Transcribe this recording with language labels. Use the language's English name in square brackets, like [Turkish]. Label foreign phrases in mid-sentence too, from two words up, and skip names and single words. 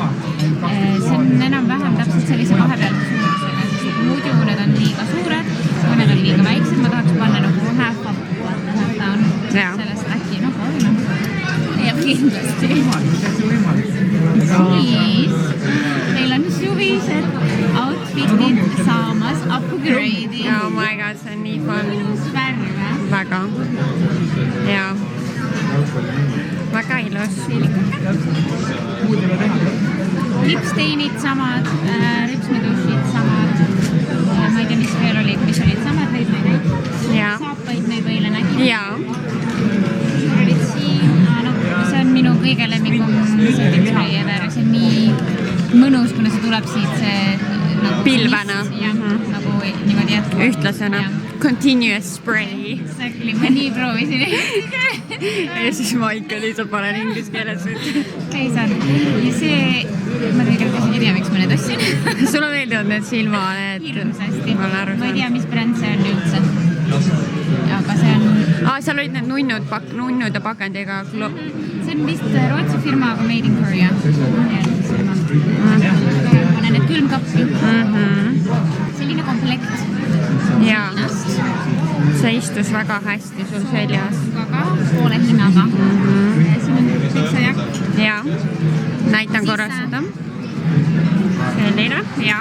[Estonian] See on enam-vähem täpselt sellise vahepeal suurusega, sest muidu need on liiga suured, kui need on liiga väiksed, ma tahaks panna nagu [English] half up, [Estonian] ta on sellest äkki, proovime. Ja kindlasti. Siis meil on suvised outfitid saamas upgrade'i. [English] Oh my god, [Estonian] see on nii fun. Ilus värv. Väga. Jaa. Väga ilus. Lipsteinid samad, rüpsmedušid samad. Ma ei tea, mis veel olid, mis olid samad neid või kõik. Saapaid me juba eile nägime. Jaa. Olid siin, see on minu kõige lemmikum [English] spray ever. [Estonian] See on nii mõnus, kuna see tuleb siit see pilvena. Nagu niimoodi jätkub. Ühtlasena. [English] Continuous spray. [Estonian] Exactly, ma nii proovisin. Ja siis ma ikka lihtsalt panen inglise keeles. Ei saanud. Ja see, ma tegelikult ei tea, miks ma need ostsin. Sulle meeldivad need silma, need... Hirmsasti. Ma ei tea, mis bränd see on üldse. aga see on seal olid need nunnude pakendiga. See on vist Rootsi firma, aga [English] made in Korea. [Estonian] Panen need külmkappi. Selline komplekt. Jaa. See istus väga hästi sul seljas. Aga poole hinnaga. Siin on peksajakk. Jaa. Näitan korra seda. Selline, jaa.